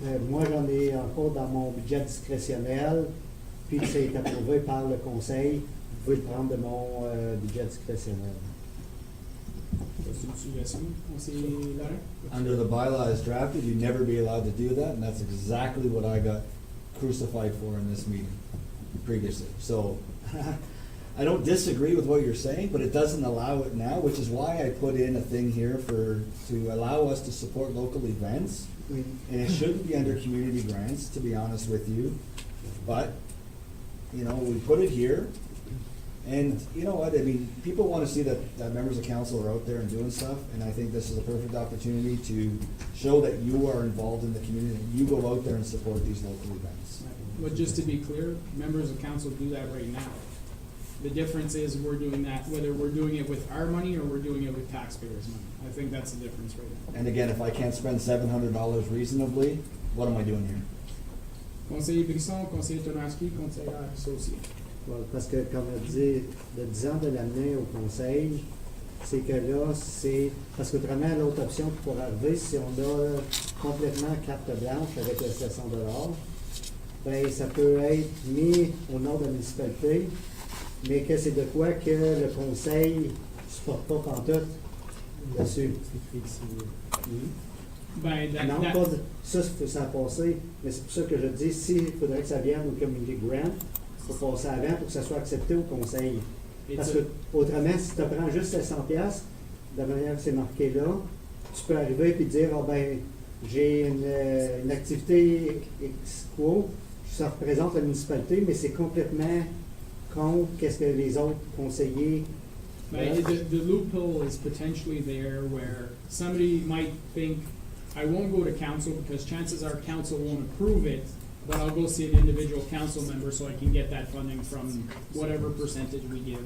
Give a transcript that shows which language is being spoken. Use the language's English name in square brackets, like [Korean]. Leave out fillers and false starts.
[French] moi, j'en ai encore dans mon budget discrétionnel, puis que c'est approuvé par le conseil, vous pouvez le prendre de mon budget discrétionnel. C'est une suggestion, Conseiller Larin? [English] Under the bylaw as drafted, you'd never be allowed to do that, and that's exactly what I got crucified for in this meeting previously. So, I don't disagree with what you're saying, but it doesn't allow it now, which is why I put in a thing here to allow us to support local events. And it shouldn't be under community grants, to be honest with you. But, you know, we put it here. And you know what, I mean, people want to see that members of council are out there and doing stuff, and I think this is a perfect opportunity to show that you are involved in the community, and you go out there and support these local events. But just to be clear, members of council do that right now. The difference is we're doing that, whether we're doing it with our money or we're doing it with taxpayers' money. I think that's the difference right now. And again, if I can't spend $700 reasonably, what am I doing here? [French] Conseiller Brisson, Conseiller Tonaski, Conseiller associé. Bon, parce que, comme on dit, le 10 ans de l'amener au conseil, c'est que là, c'est. Parce qu'autrement, l'autre option qui pourrait arriver, si on a complètement carte blanche avec le 700 $, ben, ça peut être mis au nom de la municipalité, mais que c'est de quoi que le conseil ne supporte pas pantoute dessus. Ben, Non, pas de, ça a passé, mais c'est pour ça que je dis, s'il faudrait que ça vienne au Community Grant, il faut passer avant pour que ça soit accepté au conseil. Parce que, autrement, si tu prends juste 700 $, de la manière que c'est marqué là, tu peux arriver et dire, oh, ben, j'ai une activité X-Quo, ça représente la municipalité, mais c'est complètement contre qu'est-ce que les autres conseillers. [English] The loophole is potentially there where somebody might think, I won't go to council because chances are council won't approve it, but I'll go see an individual council member so I can get that funding from whatever percentage we give.